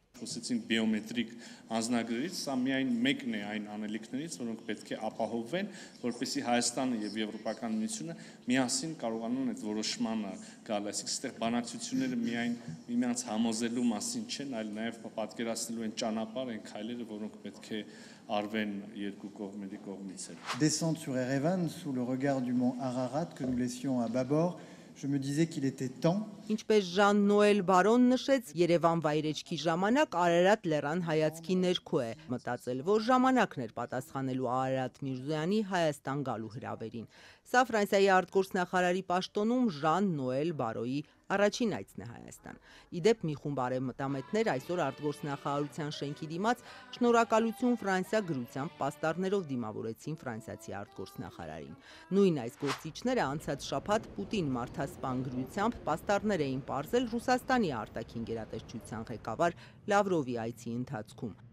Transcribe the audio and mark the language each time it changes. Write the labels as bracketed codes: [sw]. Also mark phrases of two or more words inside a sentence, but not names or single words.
[hy] Խոսեցին բիոմետրիկ անձնագրերից, սա միայն մեկն է այն անելիքներից, որոնք պետք է ապահովվեն, որպեսզի Հայաստանը եւ Եվրոպական միությունը միասին կարողանան այդ որոշմանը գալ, այսինքն այստեղ բանակցությունները միայն միմյանց համոզելու մասին չեն, այլ նաև պատկերացնելու են ճանապարհ, այն քայլերը, որոնք պետք է արվեն երկու կողմերի կողմից։ [fr] Descendre sur Erevan sous le regard du mont Ararat que nous laissions à bâbord, je me disais qu'il était temps. [hy] Ինչպես Ժան Նոել Բարոն նշեց, Երևան վայրեջքի ժամանակ Արարատ լեռան հայացքի ներքո է մտածել, որ ժամանակն էր պատասխանելու Արարատ Միրզոյանի Հայաստան գալու հրավերին։ Սա Ֆրանսիայի արտգործնախարարի պաշտոնում Ժան Նոել Բարոյի առաջին այցն է Հայաստան։ Իդեպ մի խումբ արևմտամետներ այսօր արտգործնախարարության շենքի դիմաց շնորհակալություն Ֆրանսիա գրությամբ պաստառներով դիմավորեցին ֆրանսիացի արտգործնախարարին։ Նույն այս գործիչները անցած շաբաթ Պուտին մարդասպան գրությամբ պաստառներ էին պարզել Ռուսաստանի արտաքին գերատեսչության ղեկավար Լավրովի այցի ընթացքում։